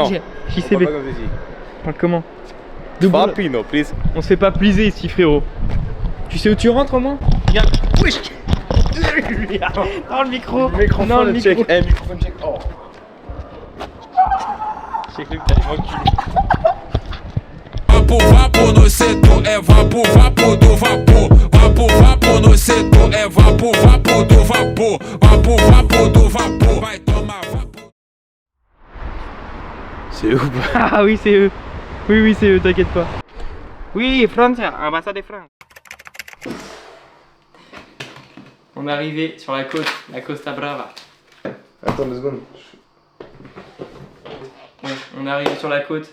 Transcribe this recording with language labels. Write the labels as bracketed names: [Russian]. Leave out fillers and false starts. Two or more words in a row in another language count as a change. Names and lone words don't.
[French] Non. Parle pas comme ceci. Parle comment? Papino, please. On se fait pas pliser ici, frérot. Tu sais où tu rentres au moins? Regarde. Wesh. Dans le micro. Non, le micro. [English] check. Eh, microphone check. Oh. [French] J'ai cru que t'allais m'enculer. [Portuguese] Vapo, vapo no setor, é vapo, vapo do vapor. Vapo, vapo no setor, é vapo, vapo do vapor. Vapo, vapo do vapor. Vai tomar vapo. [French] C'est eux ou pas? Ah oui, c'est eux. Oui, oui, c'est eux, t'inquiète pas. Oui, France, ambassade de France. On est arrivé sur la côte, la Costa Brava. Attends 2 secondes. Ouais, on est arrivé sur la côte.